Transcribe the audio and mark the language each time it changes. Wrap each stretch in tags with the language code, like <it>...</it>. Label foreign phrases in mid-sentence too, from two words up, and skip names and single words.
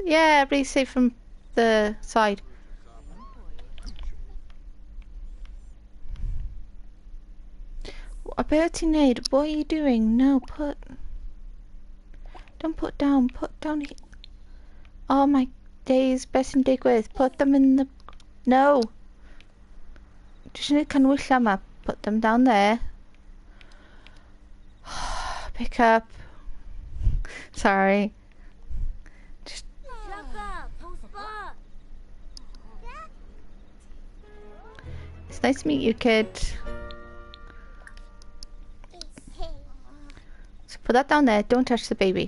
<en>Yeah, everybody's safe from the side. Bertie Nade, what are you doing? No, don't put down here. Oh my days,</en> <cy>beth yn digwydd.</cy> <en>Put them in the... No! Just need</en> <cy>canwyll yma.</cy> <en>Put them down there. Pick up. Sorry. Just... It's nice to meet you, kid. So put that down there. Don't touch the baby.</en>